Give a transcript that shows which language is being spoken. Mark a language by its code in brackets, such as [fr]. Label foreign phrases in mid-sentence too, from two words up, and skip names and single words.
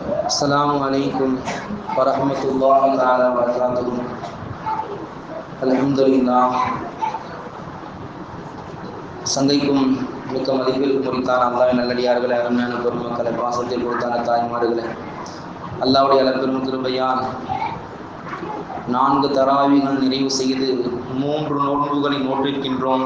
[ar] السلام عليكم ورحمة الله تعالى وبركاته. الحمد لله. [ta] சங்கைக்கும் மிக்க மதிப்பிற்கு முடித்தான அல்லாஹ்வின் நல்லடியார்களே, அருமையான பெருமக்களை, பாசத்தில் கொடுத்தான தாய்மார்களே, அல்லாஹ்வுடைய அளப்பெரும் கிருபையால் 4 தராவிகள் நிறைவு செய்து 3 நோன்புகளை நோற்றிருக்கின்றோம்.